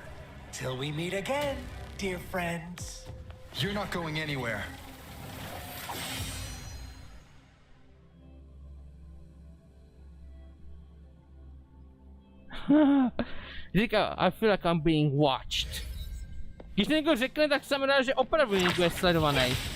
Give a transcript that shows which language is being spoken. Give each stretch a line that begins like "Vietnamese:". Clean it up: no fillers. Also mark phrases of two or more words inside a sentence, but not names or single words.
English: Till we meet again, dear friends. You're not going anywhere. Říká, I feel like I'm being watched.
Czech: Když někdo řekne, tak jsem rád, že opravdu někdo je sledovaný.